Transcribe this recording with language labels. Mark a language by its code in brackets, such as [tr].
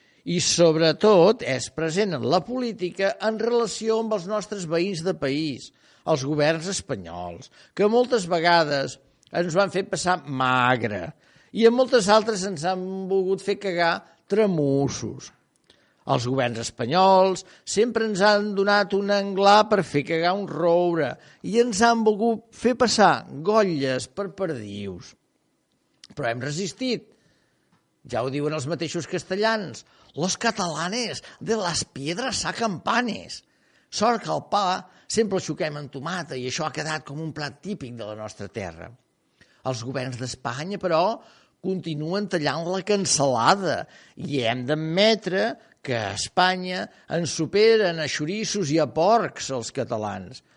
[ca] I sobretot és present en la política en relació amb els nostres veïns de país, els governs espanyols, que moltes vegades ens van fer passar magre i en moltes altres ens han volgut fer cagar tremussos. Els governs espanyols sempre ens han donat un anglà per fer cagar un roure i ens han volgut fer passar golles per perdius. Però hem resistit. Ja ho diuen els mateixos castellans. [es] Los catalanes de las piedras sacan panes. [ca] Sort que el pa sempre el xoquem amb tomata i això ha quedat com un plat típic de la nostra terra. Els governs d'Espanya, però, continuen tallant la cansalada i hem d'admetre que a Espanya ens superen a xorissos i a porcs els catalans.